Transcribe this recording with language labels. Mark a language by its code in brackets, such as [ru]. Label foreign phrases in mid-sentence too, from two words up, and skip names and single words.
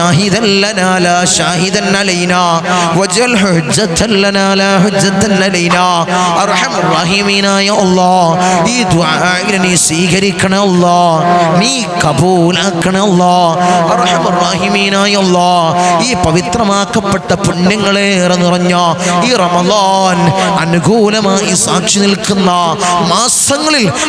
[ar] شاهدا لنا لا شاهدا علينا واجعل حجة لنا لا حجة علينا أرحم الراحمين [ml] അല്ലാഹ് ഈ ദുആഇനെ നീ സ്വീകരിക്കണേ അല്ലാഹ് നീ കബൂലാക്കണേ അല്ലാഹ് [ar] أرحم الراحمين [ml] അല്ലാഹ് ഈ പവിത്രമാക്കപ്പെട്ട പുണ്യങ്ങളേറെ നിറഞ്ഞ ഈ റമളാൻ അനുകൂലമായി സാക്ഷി നിൽക്കുന്ന മാസങ്ങളിൽ